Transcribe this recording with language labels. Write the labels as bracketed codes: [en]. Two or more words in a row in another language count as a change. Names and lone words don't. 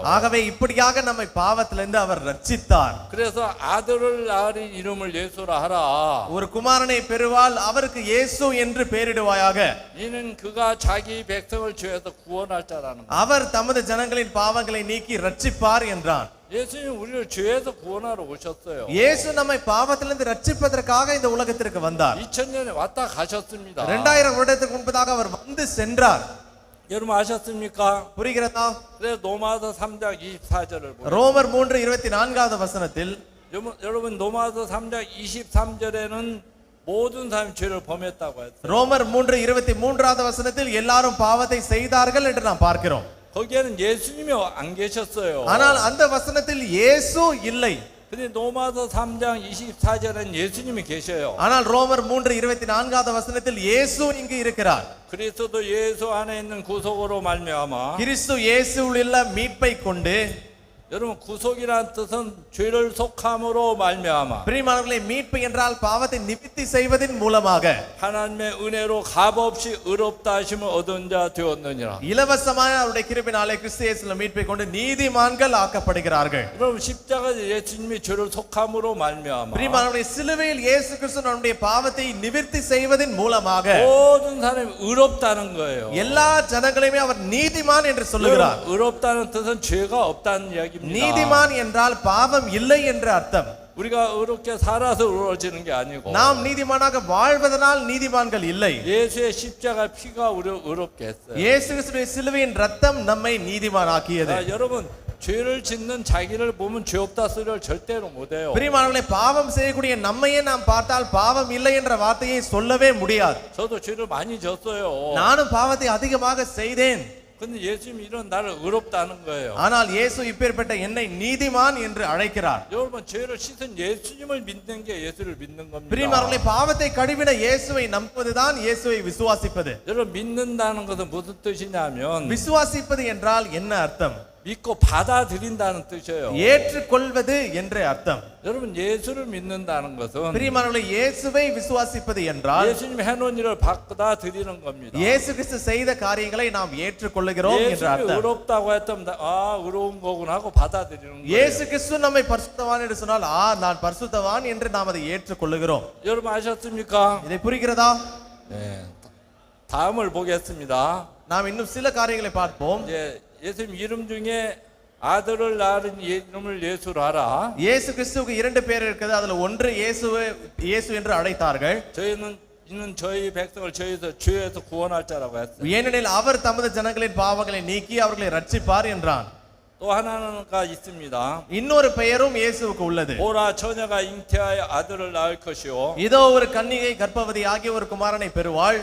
[ta] ஆகவே இப்படியாக நம்மை பாவத்திலிருந்து அவர் ரட்சித்தார். [ko] 그래서 아들을 낳으린 이름을 예수라 하라. [ta] ஒரு குமாரனை பெறுவாள், அவருக்கு இயேசு என்று பெயரிடுவாயாக. [ko] 이는 그가 자기 백성을 죄에서 구원할 자라는 거예요. [ta] அவர் தமது ஜனங்களின் பாவங்களை நீக்கி ரட்சிப்பார் என்றான். [ko] 예수님 우리를 죄에서 구원하러 오셨어요. [ta] இயேசு நம்மை பாவத்திலிருந்து ரட்சிப்பதற்காக இந்த உலகத்திற்கு வந்தார். [ko] 2000년에 왔다 가셨습니다. [ta] 2000 வருடத்துக்கு முன்பதாக அவர் வந்து சென்றார். [ko] 여러분 아셨습니까? [ta] புரிகிறதா? [ko] 그래서 로마서 3장 24절을 보세요. [ta] ரோமர் 3:24வது வசனத்தில் [ko] 여러분 로마서 3장 23절에는 모든 사람이 죄를 범했다고 했어요. [ta] ரோமர் 3:23வது வசனத்தில் எல்லாரும் பாவத்தை செய்தார்கள் என்று நாம் பார்க்கிறோம். [ko] 거기에는 예수님이 안 계셨어요. [ta] ஆனால் அந்த வசனத்தில் இயேசு இல்லை. [ko] 근데 로마서 3장 24절에는 예수님이 계셔요. [ta] ஆனால் ரோமர் 3:24வது வசனத்தில் இயேசு இங்கு இருக்கிறார். [ko] 그리스도 예수 안에 있는 구속으로 말미암아. [ta] கிறிஸ்து இயேசுவில் உள்ள மீட்பை கொண்டு, [ko] 여러분 구속이란 뜻은 죄를 속함으로 말미암아. [ta] பிரியமானவர்களே, மீட்பு என்றால் பாவத்தை நிவர்த்தி செய்வதின் மூலமாக [ko] 하나님의 은혜로 값없이 의롭다 하심을 얻은 자 되었느니라. [ta] இலவசமான அவருடைய கிருபையினாலே கிறிஸ்து இயேசுவின் மீட்பை கொண்டு நீதிமான்கள் ஆக்கப்படுகிறார்கள். [ko] 여러분 십자가 예수님이 죄를 속함으로 말미암아. [ta] பிரியமானவர்களே, சிலுவையில் இயேசு கிறிஸ்து நம்முடைய பாவத்தை நிவர்த்தி செய்வதின் மூலமாக [ko] 모든 사람이 의롭다는 거예요. [ta] எல்லா ஜனங்களையுமே அவர் நீதிமான் என்று சொல்லுகிறார். [ko] 의롭다는 뜻은 죄가 없다는 이야기입니다. [ta] நீதிமான் என்றால் பாவம் இல்லை என்ற அர்த்தம். [ko] 우리가 의롭게 살아서 의로워지는 게 아니고 [ta] நாம் நீதிமானாக வாழ்வதனால் நீதிமான்கள் இல்லை. [ko] 예수의 십자가 피가 우리를 의롭게 했어요. [ta] இயேசு கிறிஸ்துவின் சிலுவையின் ரத்தம் நம்மை நீதிமானாக்கியது. [ko] 여러분 죄를 짓는 자기를 보면 죄 없다 소리를 절대로 못해요. [ta] பிரியமானவர்களே, பாவம் செய்யக்கூடிய நம்மையே நாம் பார்த்தால் பாவம் இல்லை என்ற வார்த்தையை சொல்லவே முடியாது. [ko] 저도 죄를 많이 졌어요. [ta] நானும் பாவத்தை அதிகமாக செய்தேன். [ko] 근데 예수님이 이런 나를 의롭다는 거예요. [ta] ஆனால் இயேசு இப்பேற்பட்ட என்னை நீதிமான் என்று அழைக்கிறார். [ko] 여러분 죄를 씻은 예수님을 믿는 게 예수를 믿는 겁니다. [ta] பிரியமானவர்களே, பாவத்தை கழுவின இயேசுவை நம்புவதுதான் இயேசுவை விசுவாசிப்பது. [ko] 여러분 믿는다는 것은 무슨 뜻이냐면 [ta] விசுவாசிப்பது என்றால் என்ன அர்த்தம்? [ko] 믿고 받아들인다는 뜻이에요. [ta] ஏற்றுக்கொள்வது என்ற அர்த்தம். [ko] 여러분 예수를 믿는다는 것은 [ta] பிரியமானவர்களே, இயேசுவை விசுவாசிப்பது என்றால் [ko] 예수님 해놓은 일을 받아들이는 겁니다. [ta] இயேசு கிறிஸ்து செய்த காரியங்களை நாம் ஏற்றுக்கொள்ளுகிறோம் என்ற [ko] 예수님이 [ta] அர்த்தம். [ko] 의롭다고 했다면 아 의로운 거구나 하고 받아들이는 거예요. [ta] இயேசு கிறிஸ்து நம்மை பரிசுத்தவான் என்று சொன்னால் நான் பரிசுத்தவான் என்று நாம் அதை ஏற்றுக்கொள்ளுகிறோம். [ko] 여러분 아셨습니까? [ta] இதை புரிகிறதா? [ko] 네. 다음을 보겠습니다. [ta] நாம் இன்னும் சில காரியங்களை பார்ப்போம். [ko] 이제 예수님 이름 중에 아들을 낳은 이름을 예수로 하라. [ta] இயேசு கிறிஸ்துவுக்கு இரண்டு பேர் இருக்குது. அதுல ஒன்று இயேசு என்று அழைத்தார்கள். [ko] 이는 저희 백성을 죄에서 구원할 자라고 했어요. [ta] ஏனெனில் அவர் தமது ஜனங்களின் பாவங்களை நீக்கி அவர்களை ரட்சிப்பார் என்றான். [ko] 또 하나가 있습니다. [ta] இன்னொரு பெயரும் இயேசுவுக்கு உள்ளது. [ko] 보라 처녀가 잉태하여 아들을 낳을 것이요 [ta] இதோ ஒரு கன்னிகை கர்ப்பவதியாகிய ஒரு குமாரனை பெறுவாள்.